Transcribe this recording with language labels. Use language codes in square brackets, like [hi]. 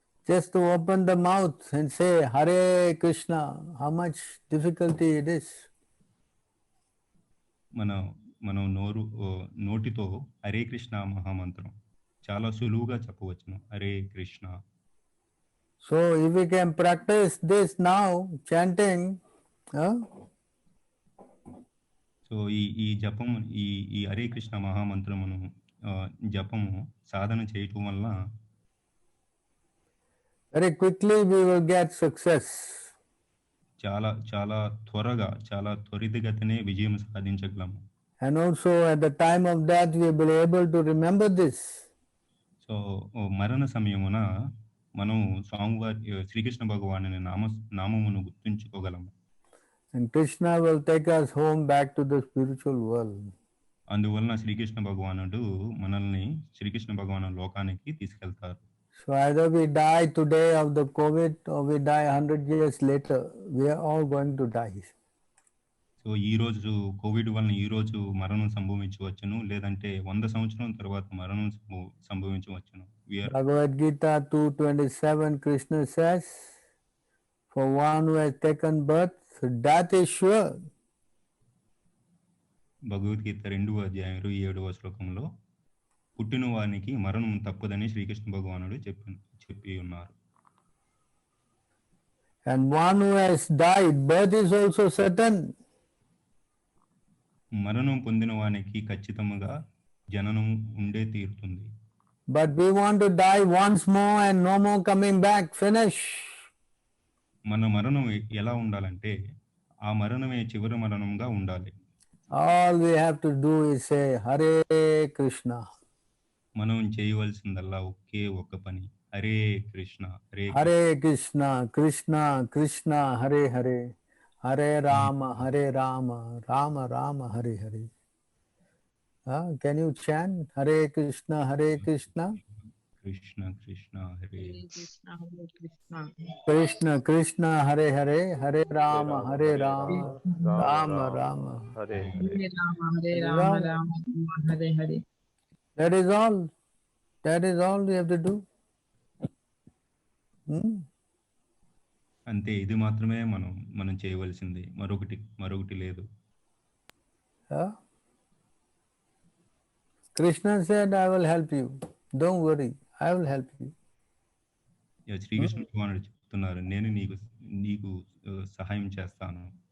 [en] Just to open the mouth and say Hare Krishna, how much difficulty it is. [te] మనం నోటితో హరే కృష్ణ మహామంత్రం చాలా సులువుగా చెప్పవచ్చును, Hare Krishna. [en] So if we can practice this now, chanting, [te] so ఈ జపము, ఈ హరే కృష్ణ మహామంత్రమును జపము సాధన చేయటం వల్ల [en] very quickly we will get success. [te] చాలా త్వరగా, చాలా త్వరితగతినే విజయం సాధించగలము. [en] And also at the time of death we will be able to remember this. [te] So మరణ సమయమున మనం స్వామివారి శ్రీకృష్ణ భగవాను నామమును గుర్తుంచుకోగలము. [en] And Krishna will take us home back to the spiritual world. [te] అందువలన శ్రీకృష్ణ భగవానుడు మనల్ని శ్రీకృష్ణ భగవాను లోకానికి తీసుకెళ్తారు. [en] So either we die today of the COVID or we die 100 years later, we are all going to die. [te] So ఈ రోజు Covid వలన ఈ రోజు మరణం సంభవించవచ్చును, లేదంటే 100 సంవత్సరాల తర్వాత మరణం సంభవించవచ్చును. [en] Bhagavad Gita 2:27, Krishna says, for one who has taken birth, death is sure. [te] Bhagavad Gita 2వ అధ్యాయం 27వ శ్లోకంలో పుట్టిన వానికి మరణం తప్పదని శ్రీకృష్ణ భగవానుడు చెప్పి ఉన్నారు. [en] And one who has died, birth is also certain. [te] మరణం పొందిన వానికి ఖచ్చితంగా జననం ఉండే తీరుతుంది. [en] But we want to die once more and no more coming back. Finish. [te] మన మరణం ఎలా ఉండాలంటే ఆ మరణమే చివరి మరణంగా ఉండాలి. [en] All we have to do is say Hare Krishna. [te] మనం చేయవలసిందల్లా ఒకే ఒక్క పని, Hare Krishna, [sa] Hare Krishna, Krishna Krishna Hare Hare, Hare Ram Hare Ram, Ram Ram Hare Hare. [en] Can you chant Hare Krishna, Hare Krishna? [sa] Krishna Krishna Hare Krishna, Hare Krishna. Krishna Krishna Hare Hare, Hare Rama Hare Rama, Rama Rama Hare Hare Rama, Hare Rama, Rama Rama, Hare Hare. [en] That is all. That is all we have to do. [te] అంతే, ఇది మాత్రమే మనం చేయవలసింది, మరొకటి లేదు. [en] Krishna said, I will help you. Don't worry, I will help you. [te] Srikrishna భగవానుడు చెప్తున్నారు, నేను నీకు సహాయం చేస్తాను.